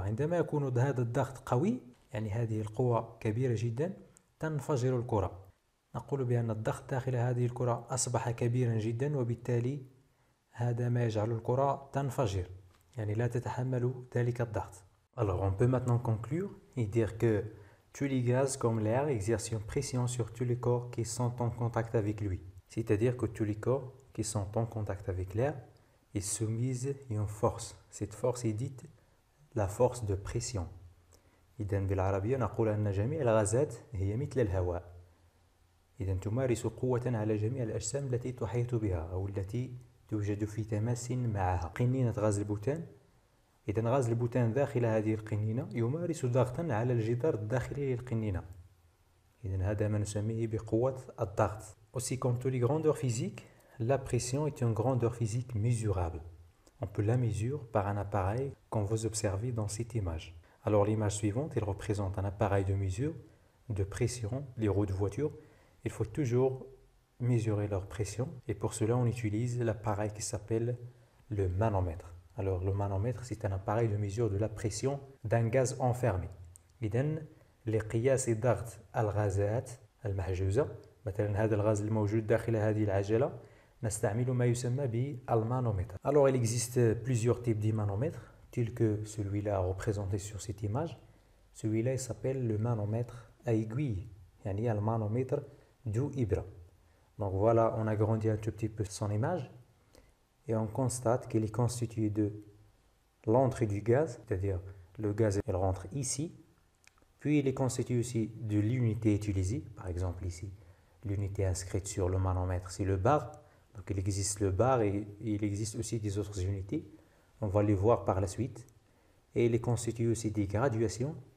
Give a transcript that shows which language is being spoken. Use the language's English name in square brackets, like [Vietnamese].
[Arabic] عندما يكون هذا الضغط قوي، يعني هذه القوة كبيرة جدا، تنفجر الكرة. نقول بأن الضغط داخل هذه الكرة أصبح كبيرا جدا، وبالتالي هذا ما يجعل الكرة تنفجر، يعني لا تتحمل ذلك الضغط. [French] Alors on peut maintenant conclure et dire que tous les gaz comme l'air exercent une pression sur tous les corps qui sont en contact avec lui. C'est-à-dire que tous les corps qui sont en contact avec l'air, ils soumisent à une force. Cette force est dite la force de pression. [Arabic] إذن بالعربية نقول أن جميع الغازات هي مثل الهواء. إذن تمارس قوة على جميع الأجسام التي تحيط بها أو التي توجد في تماس معها. قنينة غاز البوتان، إذن غاز البوتان داخل هذه القنينة يمارس ضغطا على الجدار الداخلي للقنينة. إذن هذا ما نسميه بقوة الضغط. [French] Aussi comme toutes les grandeurs physiques, la pression est une grandeur physique mesurable. On peut la mesurer par un appareil qu'on vous observez dans cette image. Alors l'image suivante, elle représente un appareil de mesure de pression, les roues de voiture. Il faut toujours mesurer leur pression et pour cela on utilise l'appareil qui s'appelle le manomètre. Alors le manomètre, c'est un appareil de mesure de la pression d'un gaz enfermé. [Arabic] إذن لقياس ضغط الغازات المحجوزة، مثلا هذا الغاز الموجود داخل هذه العجلة، نستعمل ما يسمى بالمانومètre. [French] Alors il existe plusieurs types de manomètres, tel que celui-là représenté sur cette image. Celui-là il s'appelle le manomètre à aiguille, [Arabic] يعني المانومتر ذو إبرة. [French] Donc voilà, on agrandit un tout petit peu son image et on constate qu'il est constitué de l'entrée du gaz, c'est-à-dire le gaz il rentre ici, puis il est constitué aussi de l'unité utilisée, par exemple ici, l'unité inscrite sur le manomètre c'est le bar, donc il existe le bar et il existe aussi des autres unités, on va les voir par la suite, et il est constitué aussi des graduations.